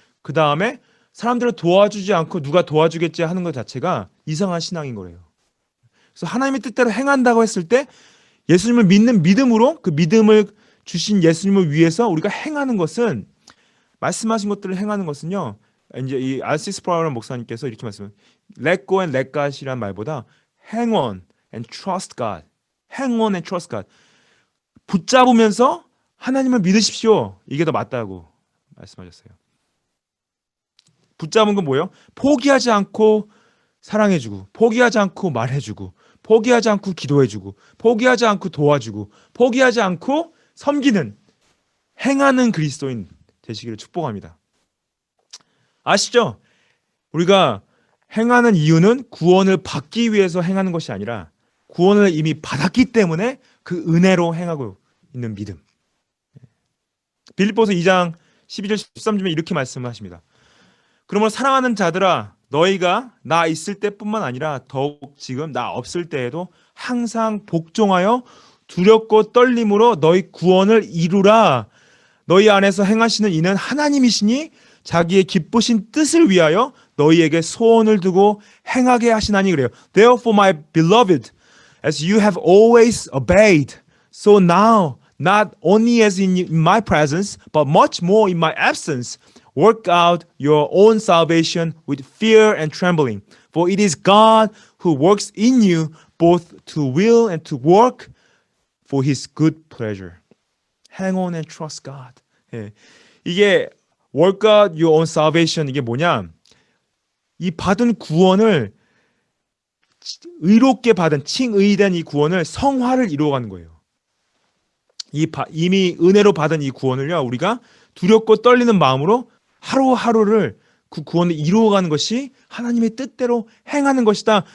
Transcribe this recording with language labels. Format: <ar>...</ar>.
<ko>그 다음에 사람들을 도와주지 않고 누가 도와주겠지 하는 것 자체가 이상한 신앙인 거예요. 그래서 하나님의 뜻대로 행한다고 했을 때 예수님을 믿는 믿음으로 그 믿음을 주신 예수님을 위해서 우리가 행하는 것은 말씀하신 것들을 행하는 것은요. 이제 이 알시 스프라우라는 목사님께서 이렇게 말씀해요.</ko> <en>Let go and let God</en> <ko>이란 말보다</ko> <en>hang on and trust God. hang on and trust God.</en> <ko>붙잡으면서 하나님을 믿으십시오. 이게 더 맞다고 말씀하셨어요. 붙잡은 건 뭐예요? 포기하지 않고 사랑해주고, 포기하지 않고 말해주고, 포기하지 않고 기도해주고, 포기하지 않고 도와주고, 포기하지 않고 섬기는, 행하는 그리스도인 되시기를 축복합니다. 아시죠? 우리가 행하는 이유는 구원을 받기 위해서 행하는 것이 아니라 구원을 이미 받았기 때문에 그 은혜로 행하고 있는 믿음. 빌립보서 2장 12절 13절에 이렇게 말씀하십니다. 그러므로 사랑하는 자들아 너희가 나 있을 때뿐만 아니라 더욱 지금 나 없을 때에도 항상 복종하여 두렵고 떨림으로 너희 구원을 이루라. 너희 안에서 행하시는 이는 하나님이시니 자기의 기쁘신 뜻을 위하여 너희에게 소원을 두고 행하게 하시나니 그래요.</ko> <en>Therefore, my beloved, as you have always obeyed, so now, not only as in my presence, but much more in my absence, work out your own salvation with fear and trembling. For it is God who works in you both to will and to work for his good pleasure. Hang on and trust God. 예.</en> <ko>이게</ko> <en>work out your own salvation</en> <ko>이게 뭐냐? 이 받은 구원을 의롭게 받은 칭의된 이 구원을 성화를 이루어가는 거예요. 이미 은혜로 받은 이 구원을요 우리가 두렵고 떨리는 마음으로 하루하루를 그 구원을 이루어가는 것이 하나님의 뜻대로 행하는 것이다.</ko>